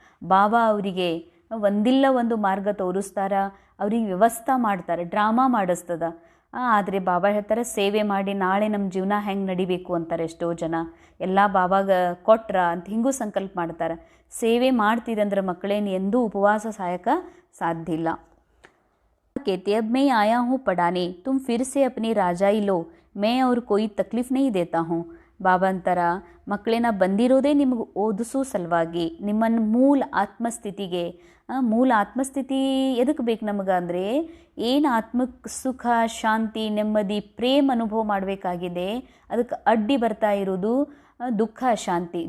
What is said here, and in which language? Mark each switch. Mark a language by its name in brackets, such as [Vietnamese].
[Kannada] ಬಾಬಾ ಅವರಿಗೆ ಒಂದಿಲ್ಲ ಒಂದು ಮಾರ್ಗ ತೋರಿಸ್ತಾರ, ಅವ್ರಿಗೆ ವ್ಯವಸ್ಥೆ ಮಾಡ್ತಾರೆ, ಡ್ರಾಮಾ ಮಾಡಿಸ್ತದ. ಆದರೆ ಬಾಬಾ ಹೇಳ್ತಾರೆ ಸೇವೆ ಮಾಡಿ ನಾಳೆ ನಮ್ಮ ಜೀವನ ಹೆಂಗೆ ನಡಿಬೇಕು ಅಂತಾರೆ. ಎಷ್ಟೋ ಜನ ಎಲ್ಲ ಬಾಬಾಗ ಕೊಟ್ರ ಅಂತ ಹಿಂಗೂ ಸಂಕಲ್ಪ ಮಾಡ್ತಾರೆ. ಸೇವೆ ಮಾಡ್ತೀರಂದ್ರೆ ಮಕ್ಕಳೇನು ಎಂದೂ ಉಪವಾಸ ಸಾಯಕ್ಕೆ ಸಾಧ್ಯ ಇಲ್ಲ. [Hindi] कहते अब मैं आया हूँ पढ़ाने, तुम फिर से अपनी राजाई लो, मैं और कोई तकलीफ नहीं देता हूँ. [Kannada] ಬಾಬಾ ಅಂತಾರ ಮಕ್ಕಳೇ ನಾ ಬಂದಿರೋದೇ ನಿಮಗೆ ಓದಿಸೋ ಸಲುವಾಗಿ, ನಿಮ್ಮನ್ನು ಮೂಲ ಆತ್ಮಸ್ಥಿತಿಗೆ. ಮೂಲ ಆತ್ಮಸ್ಥಿತಿ ಎದಕ್ಕೆ ಬೇಕು ನಮಗೆ ಅಂದರೆ ಏನು ಆತ್ಮಕ್ಕೆ ಸುಖ ಶಾಂತಿ ನೆಮ್ಮದಿ ಪ್ರೇಮ ಅನುಭವ ಮಾಡಬೇಕಾಗಿದೆ, ಅದಕ್ಕೆ ಅಡ್ಡಿ ಬರ್ತಾ ಇರೋದು ದುಃಖ ಅಶಾಂತಿ.